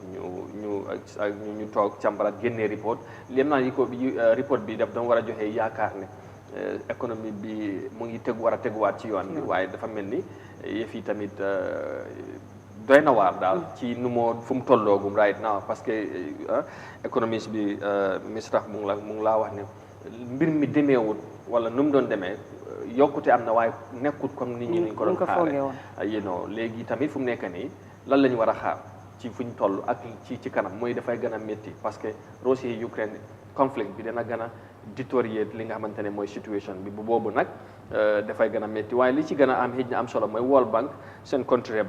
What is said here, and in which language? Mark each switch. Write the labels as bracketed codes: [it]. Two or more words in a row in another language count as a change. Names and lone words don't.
[wo] ñu toog càmbaraat génnee report léem naa report bi daf doon war a joxe yaakaar ne économie bi mu ngi war a teguwaat ci yoon bi waaye dafa mel ni yëf yi tamit doy na waar daal ci nu moo fu mu tolloogum [en] right now [fr] parce que [wo] économiste bi Misrah mu ngi laa wax ne mbir mi demeewut wala nu mu doon demee yokkute am na waaye nekkut comme nit ñi ñu ko doon xaare léegi tamit fu mu nekk nii lan la ñu war a xaar ci fu ñu toll ak ci kanam mooy dafay gën a métti [fr] parce que [wo] Russie Ukraine conflict bi dana gën a détérioré li nga xamante ne mooy situation bi bu boobu nag dafay gën a métti waaye li ci gën a am xëj na am solo mooy World Bank seen contrat